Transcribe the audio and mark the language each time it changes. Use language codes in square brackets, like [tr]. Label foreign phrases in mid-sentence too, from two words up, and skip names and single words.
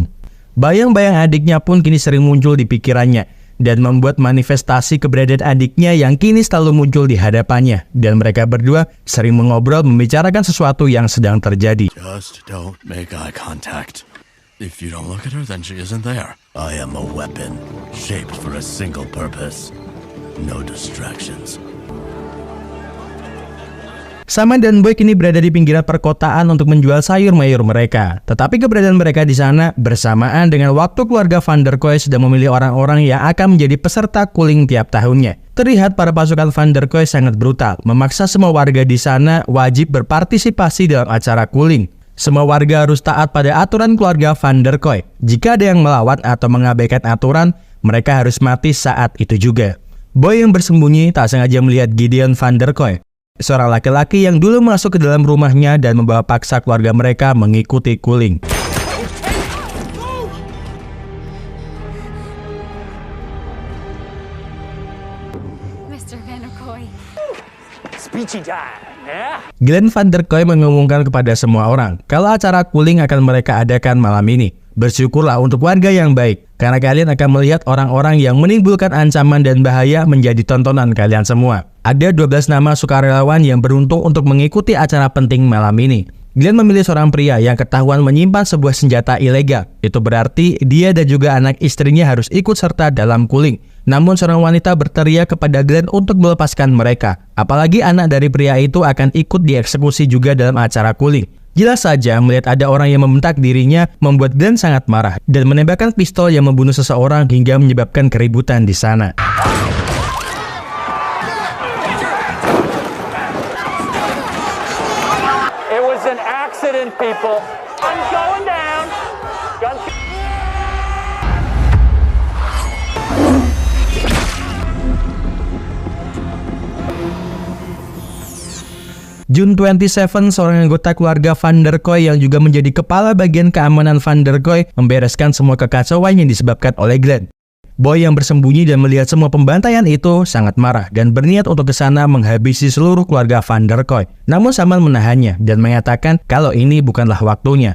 [id] Bayang-bayang adiknya pun kini sering muncul di pikirannya dan membuat manifestasi keberadaan adiknya yang kini selalu muncul di hadapannya, dan mereka berdua sering mengobrol membicarakan sesuatu yang sedang terjadi. [en] Just don't make eye contact. If you don't look at her, then she isn't there. I am a weapon, shaped for a single purpose. No distractions. [id] Saman dan Boy kini berada di pinggiran perkotaan untuk menjual sayur mayur mereka. Tetapi keberadaan mereka di sana bersamaan dengan waktu keluarga van der Kooi sedang memilih orang-orang yang akan menjadi peserta Culling tiap tahunnya. Terlihat para pasukan van der Kooi sangat brutal, memaksa semua warga di sana wajib berpartisipasi dalam acara Culling. Semua warga harus taat pada aturan keluarga van der Kooi. Jika ada yang melawan atau mengabaikan aturan, mereka harus mati saat itu juga. Boy yang bersembunyi tak sengaja melihat Gideon van der Kooi, seorang laki-laki yang dulu masuk ke dalam rumahnya dan membawa paksa keluarga mereka mengikuti Culling. Mr. van der Kooi. Glenn Van Der Kooi mengumumkan kepada semua orang kalau acara cooling akan mereka adakan malam ini. Bersyukurlah untuk warga yang baik, karena kalian akan melihat orang-orang yang menimbulkan ancaman dan bahaya menjadi tontonan kalian semua. Ada 12 nama sukarelawan yang beruntung untuk mengikuti acara penting malam ini. Glenn memilih seorang pria yang ketahuan menyimpan sebuah senjata ilegal. Itu berarti dia dan juga anak istrinya harus ikut serta dalam cooling. Namun seorang wanita berteriak kepada Glenn untuk melepaskan mereka. Apalagi anak dari pria itu akan ikut dieksekusi juga dalam acara cooling. Jelas saja melihat ada orang yang membentak dirinya membuat Glenn sangat marah dan menembakkan pistol yang membunuh seseorang hingga menyebabkan keributan di sana. [en] It was an accident, people. I'm going down. June 27, [id] seorang anggota keluarga Van Der Kooi yang juga menjadi kepala bagian keamanan Van Der Kooi membereskan semua kekacauan yang disebabkan oleh Glenn. Boy yang bersembunyi dan melihat semua pembantaian itu sangat marah dan berniat untuk ke sana menghabisi seluruh keluarga Van Der Kooi. Namun Samal menahannya dan mengatakan kalau ini bukanlah waktunya.